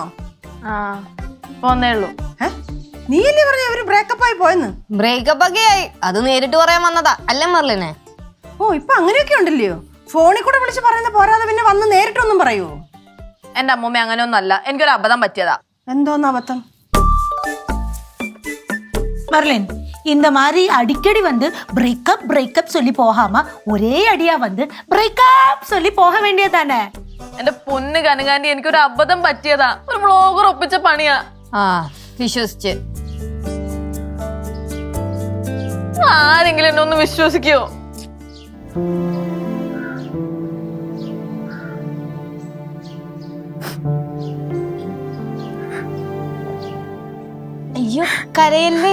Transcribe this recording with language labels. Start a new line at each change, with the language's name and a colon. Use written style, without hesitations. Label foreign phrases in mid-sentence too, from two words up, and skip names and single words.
Malayalam: ആ പോന്നേ ഉള്ളൂ. നീയല്ലേ പറഞ്ഞ അവര് ബ്രേക്കപ്പ് ആയി പോയെന്ന്? ബ്രേക്കപ്പ് ഒക്കെ ആയി, അത് നേരിട്ട് പറയാൻ വന്നതാ അല്ലേ മെർലിനെ? ഓ ഇപ്പൊ അങ്ങനെയൊക്കെ ഉണ്ടല്ലയോ? ഫോണിൽ കൂടെ വിളിച്ച് പറയുന്ന പോരാതെ പിന്നെ വന്ന് നേരിട്ടൊന്നും പറയൂ? എന്റെ അമ്മൂമ്മ അങ്ങനെയൊന്നും അല്ല. എനിക്കൊരു അബദ്ധം പറ്റിയതാ. എന്തോന്ന് അബദ്ധം?
Tamil: மெர்லின் இந்த மாதிரி அடிக்கடி வந்து
English: breakup breakup
Tamil: சொல்லி போகாம ஒரே அடியா வந்து பிரேக்கப் சொல்லி போக வேண்டியதானே?
Malayalam: എന്റെ പൊന്ന് കനകാന്റി എനിക്കൊരു അബദ്ധം പറ്റിയതാ. ഒരു വ്ളോഗർ ഒപ്പിച്ച പണിയാ. വിശ്വസിച്ച് ആരെങ്കിലും എന്നെ ഒന്ന് വിശ്വസിക്കോ? അയ്യോ കരയല്ലേ.